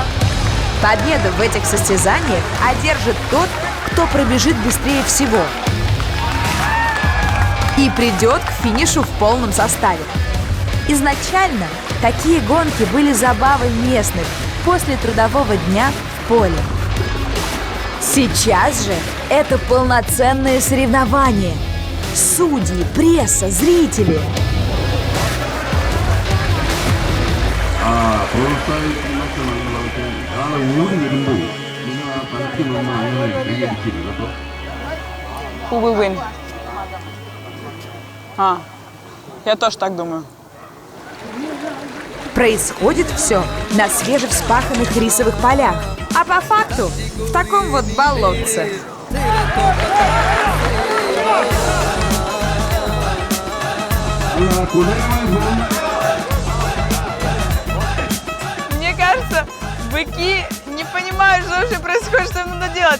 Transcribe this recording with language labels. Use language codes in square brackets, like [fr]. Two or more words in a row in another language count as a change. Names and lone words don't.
[ru] Победу в этих состязаниях одержит тот, кто пробежит быстрее всего и придет к финишу в полном составе. Изначально такие гонки были забавой местных после трудового дня в поле. Сейчас же это полноценные соревнования. Судьи, пресса, зрители. [ml] പ്രോത്സാഹിക്കുന്ന നാളെ ഓടി വരുമ്പോൾ നിങ്ങൾ ആ തലത്തിൽ നിന്ന് അങ്ങനെ സ്വീകരിച്ചിരുന്നു കേട്ടോ. [en] Who will win? [ru] Я тоже так думаю. Происходит все на свежевспаханных рисовых полях, а по факту в таком вот болотце. Мне кажется, быки не понимают, что вообще происходит, что им надо делать.